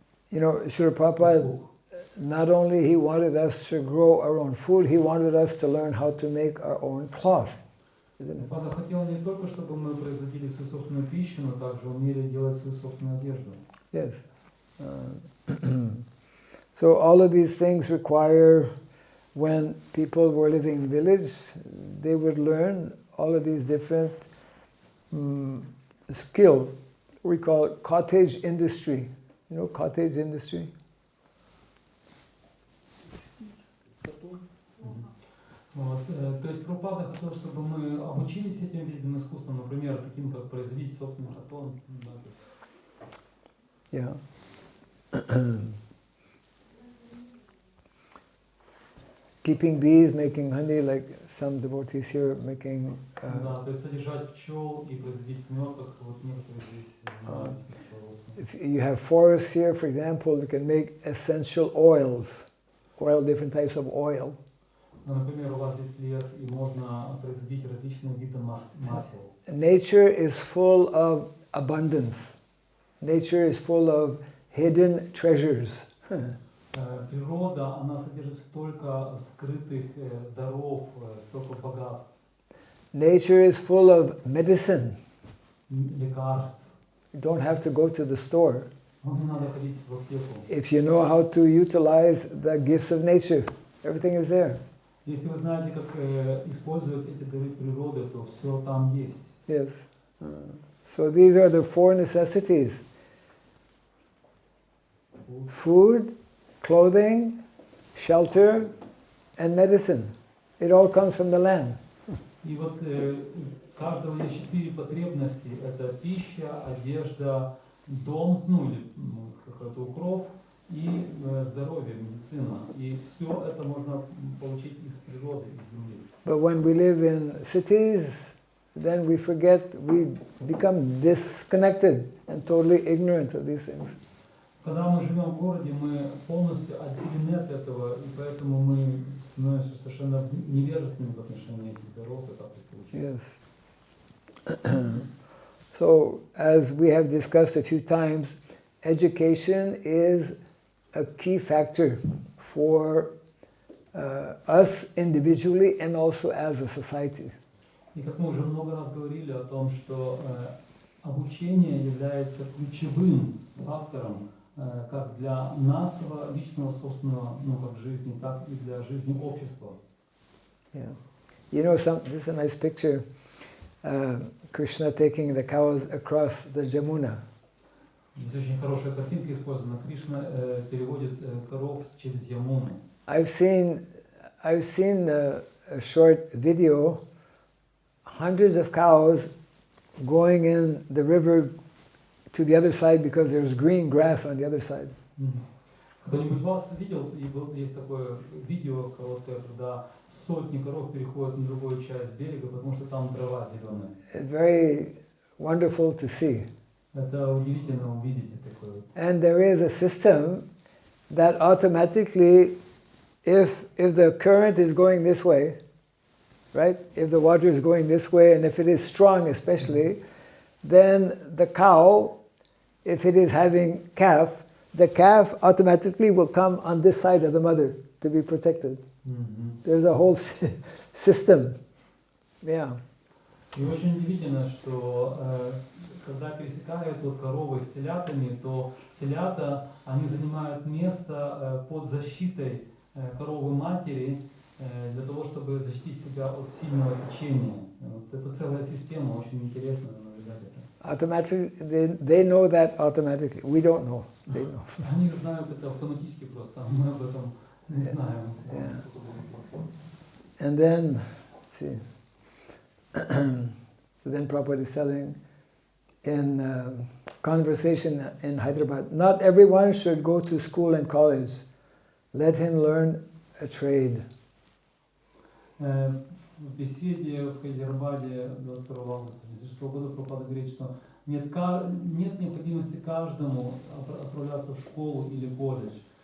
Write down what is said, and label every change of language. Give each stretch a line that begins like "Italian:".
English: You know, Srila Prabhupada, not only he wanted us to grow our own food, he wanted us to learn how to make our own cloth.
Russian: Папа хотел не только, чтобы мы производили свою собственную пищу, но также умели делать свою собственную одежду.
English: Yes. So all of these things require, when people were living in village, they would learn all of these different skills. We call it cottage industry. You know cottage industry?
Russian: Вот, то есть Прабхупада хотел, чтобы мы обучились этим видам искусства, например, таким как производить собственный катон.
English: Yeah. Keeping bees, making honey, like some devotees here making.
Russian: Да, то есть содержать пчел и производить мед, как вот некоторые здесь занимаются пчеловодством.
English: If you have forests here, for example, you can make essential oils, different types of oil.
Russian: Например, у вас здесь лес, и можно производить различные виды масел.
English: Nature is full of abundance. Nature is full of hidden treasures.
Russian: Природа, она содержит столько скрытых даров, столько богатств.
English: Nature is full of medicine.
Russian: Лекарств.
English: You don't have to go to the store.
Russian: Не надо ходить в аптеку.
English: If you know how to utilize the gifts of nature, everything is there.
Russian: Если вы знаете, как использовать эти дары природы, то все там есть.
English: Yes. So these are the four necessities. Food, clothing, shelter, and medicine. It all comes from the land.
Russian: И вот у каждого есть 4 потребности. Это пища, одежда, дом, ну или какой-то укров, и здоровье, медицина. И все это можно получить из природы, из земли.
English: But when we live in cities, then we forget, we become disconnected and totally ignorant of these things.
Russian: Когда мы живем в городе, мы полностью отделены от этого, и поэтому мы становимся совершенно невежественными в отношении этих даров, и так и получается.
English: Yes. So, as we have discussed a few times, education is a key factor for us individually and also as a society.
Russian: И как мы уже много раз говорили о том, что обучение является ключевым фактором как для нашего личного собственного, как жизни, так и для жизни общества.
English: Yeah. You know, this is a nice picture. Krishna taking the cows across the Jamuna.
Russian: Здесь очень хорошая картинка использована. Кришна переводит коров через Ямуну.
English: I've seen a short video, hundreds of cows going in the river to the other side because there's green grass on the other side.
Russian: Кто-нибудь вас видел, и есть такое видео короткое, когда сотни коров переходят на другую часть берега, потому что там трава зеленая.
English: It's very wonderful to see.
Russian: Это удивительно увидеть такое.
English: And there is a system that automatically, if the current is going this way, right? If the water is going this way, and if it is strong especially, then the cow, if it is having calf, the calf automatically will come on this side of the mother to be protected. There's a whole system. Yeah.
Russian: И очень удивительно, что когда пересекают коровы с телятами, то телята, они занимают место под защитой коровы матери для того, чтобы защитить себя от сильного течения. Вот это целая система, очень интересно наблюдать это.
English: Automatically, they know that automatically. We don't know. They know.
Russian: Они знают это автоматически просто, а мы об этом не знаем.
English: And then, let's see. So then Prabhupada is telling in conversation in Hyderabad, not everyone should go to school and college. Let him learn a trade.
Russian: В беседе в Хайдарабаде 22 августа 2006 года Прабхупада говорит, что нет необходимости каждому отправляться в школу или колледж.